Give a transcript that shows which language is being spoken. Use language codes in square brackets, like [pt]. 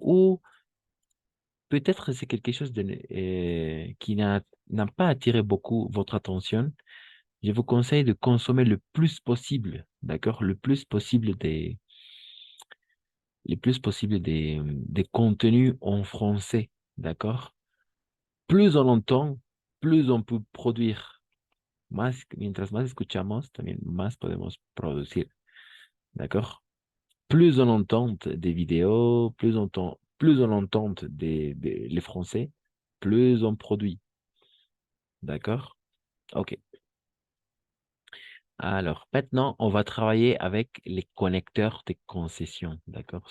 [fr] Ou peut-être c'est quelque chose qui n'a pas attiré beaucoup votre attention. Je vous conseille de consommer le plus possible, d'accord? Des contenus en français, d'accord? Plus on entend, plus on peut produire. [es] Mientras más escuchamos, también más podemos producir, [fr] d'accord? Plus on entend des vidéos, plus on entend les français, plus on produit. D'accord? OK. Alors, maintenant, on va travailler avec les connecteurs de concession. D'accord?